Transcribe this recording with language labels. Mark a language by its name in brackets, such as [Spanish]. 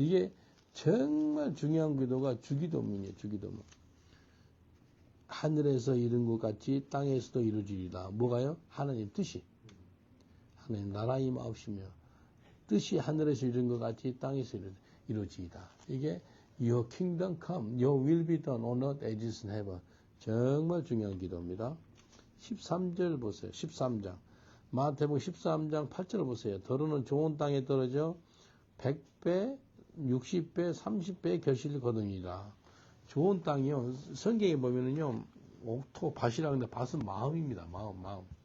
[Korean] 이게 정말 중요한 기도가 주기도문이에요. 주기도문. 하늘에서 이룬 것 같이 땅에서도 이루어지리라. 뭐가요? 하나님 뜻이. 하나님 나라 임하옵시며 뜻이 하늘에서 이룬 것 같이 땅에서 이루어지이다. 이게 [English] Your kingdom come, Your will be done on earth as it is in heaven. [Korean] 정말 중요한 기도입니다. 13절 보세요. 13장. 마태복음 13장 8절 보세요. 더러는 좋은 땅에 떨어져 100배, 60배, 30배의 결실을 거두니라. 좋은 땅이요. 성경에 보면은요, 옥토, 밭이라 하는데 밭은 마음입니다. 마음.